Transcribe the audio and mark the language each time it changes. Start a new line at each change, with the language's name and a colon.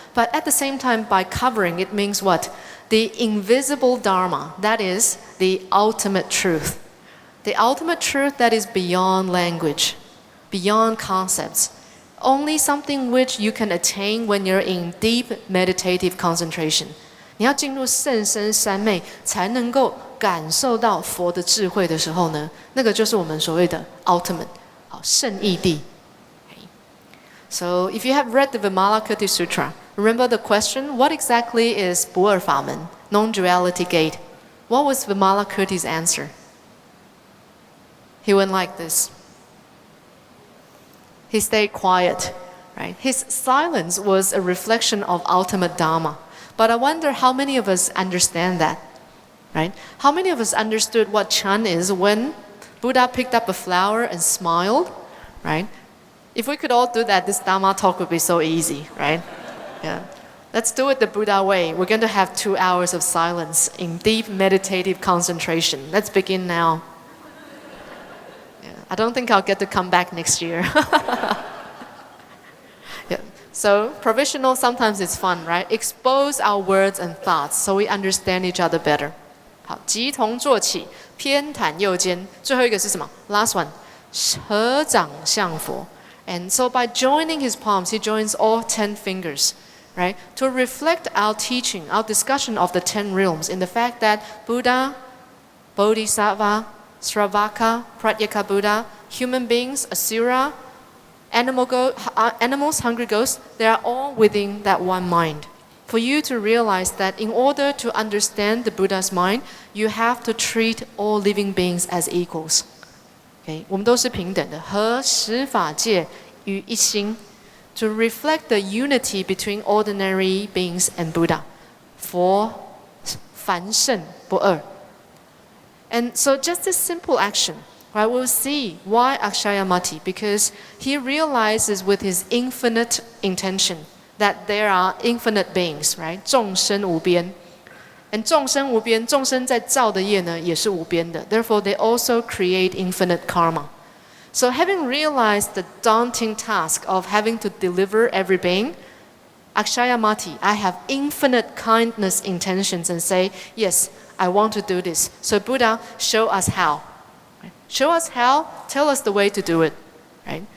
English: But at the same time, by covering, it means what? The invisible Dharma, that is the ultimate truth. The ultimate truth that is beyond language, beyond concepts. Only something which you can attain when you're in deep meditative concentration.
Chinese: 你要进入甚深三昧，才能够感受到佛的智慧的时候呢，那个就是我们所谓的 ultimate。圣义谛.
English: So if you have read the Avalokitesvara Sutra, remember the question, what exactly is 不二法门, non-duality gate? What was Avalokitesvara's answer? He went like this. He stayed quiet. Right? His silence was a reflection of ultimate Dharma. But I wonder how many of us understand that. Right? How many of us understood what Shan is when Buddha picked up a flower and smiled, right? If we could all do that, this Dharma talk would be so easy, right? Yeah. Let's do it the Buddha way. We're going to have 2 hours of silence in deep meditative concentration. Let's begin now. Yeah. I don't think I'll get to come back next year. Yeah. So provisional sometimes it's fun, right? Expose our words and thoughts so we understand each other better.
Chinese: 好，集同坐起，偏袒右肩。最后一个是什么 ？
English: Last one，
Chinese: 合掌向佛。
English: And so by joining his palms, he joins all 10 fingers, right? To reflect our teaching, our discussion of the 10 realms in the fact that Buddha, Bodhisattva, Sravaka, Pratyeka Buddha, human beings, Asura, animals, hungry ghosts, they are all within that one mind. For you to realize that in order to understand the Buddha's mind, you have to treat all living beings as equals. Okay?
Chinese: 我们都是平等的，和十法界于一心
English: to reflect the unity between ordinary beings and Buddha.
Chinese: 佛凡圣不二.
English: And so just this simple action, right, we'll see why Akshayamati, because he realizes with his infinite intention that there are infinite beings, right?
Chinese: 众生无边. And 众生无边，众生在造的业呢也是无边的.
English: Therefore, they also create infinite karma. So having realized the daunting task of having to deliver every being, Akshayamati, I have infinite kindness intentions and say, yes, I want to do this. So Buddha, show us how. Show us how, tell us the way to do it. Right?